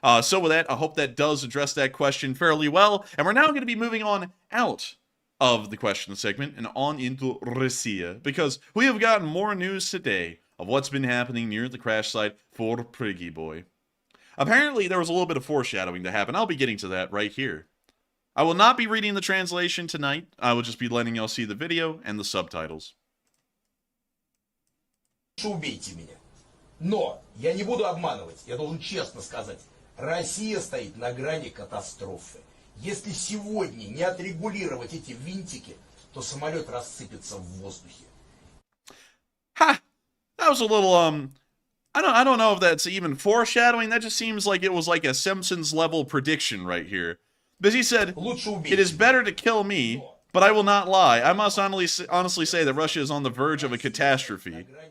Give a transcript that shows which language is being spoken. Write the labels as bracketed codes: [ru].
[en] So with that, I hope that does address that question fairly well. And we're now going to be moving on out of the question segment and on into Russia, because we have gotten more news today of what's been happening near the crash site for Prigozhin. Apparently, there was a little bit of foreshadowing to happen. I'll be getting to that right here. I will not be reading the translation tonight. I will just be letting y'all see the video and the subtitles. [ru] Убейте меня. Но я не буду обманывать, я должен честно сказать, Россия стоит на грани катастрофы. Если сегодня не отрегулировать эти винтики, то самолет рассыпется в воздухе. Ha! [en] That was a little, I don't know if that's even foreshadowing. That just seems like it was like a Simpsons level prediction right here. But he said, it is better to kill me, but I will not lie. I must honestly say that Russia is on the verge of a catastrophe.